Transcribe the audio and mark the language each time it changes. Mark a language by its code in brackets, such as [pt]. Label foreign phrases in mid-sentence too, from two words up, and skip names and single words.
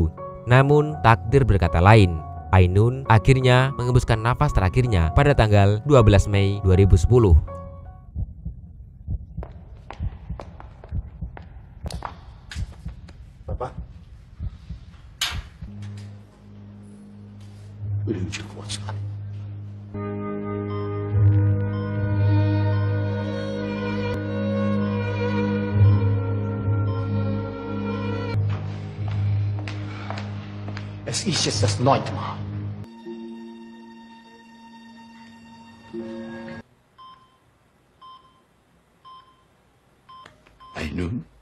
[id] Namun takdir berkata lain. Ainun akhirnya mengembuskan nafas terakhirnya pada tanggal 12 Mei 2010. Bapak, menuju kuat sekali. [de] Es ist jetzt das 9. Mal. Ainun?